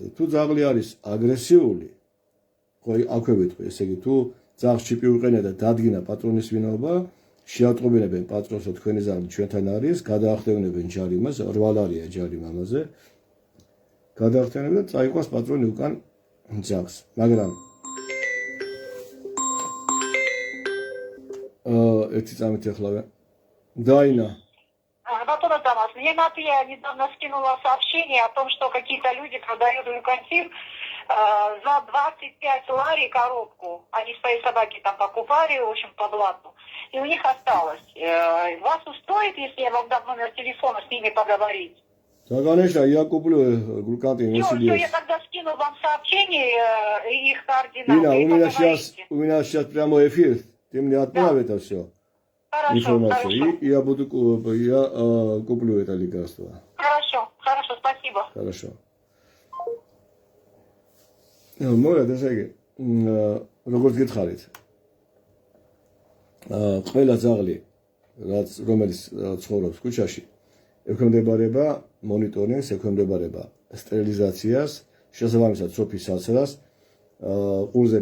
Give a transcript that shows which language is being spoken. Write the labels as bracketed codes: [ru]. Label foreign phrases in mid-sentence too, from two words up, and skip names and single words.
[ka] თუ ძაღლი არის აგრესიული, ხო აქვე ვიტყვი, ესე იგი თუ ძაღლს ჩიპი უყენია და დადგინა პატრონის ვინაობა, შეატყობინებენ პატრონს, რომ თქვენი ძაღლი ჩვენთან არის, გადაახდევნებენ ჯარიმას, 8 ლარია ჯარიმა ამაზე. გადაახდევნებენ და წაიყვანს პატრონი უკან ძაღლს. მაგრამ ერთი წამით ახლავე. [ru] Дайна. Батона Тамас, мне Наталья недавно скинула сообщение о том, что какие-то люди продают люкантин за 25 лари коробку. Они свои собаки там покупали, в общем, по блату. И у них осталось. Вас устроит, если я вам дам номер телефона с ними поговорить? Да, конечно, я куплю глюкантин, если Все, есть. я тогда скину вам сообщение, их координаты. Дина, и у меня сейчас прямой эфир. Ты мне отправь это все. Хорошо, Информацию. хорошо. И я куплю это лекарство. Хорошо, спасибо. Хорошо. [ka] მოგეთ ესე იგი, როგორც გითხარით. ყველა ძაღლი, რომელიც ცხოვრობს ქუჩაში, ექვემდებარება მონიტორინგს, ექვემდებარება სტერილიზაციას, შესაბამისად სოფის საცრას, ყურზე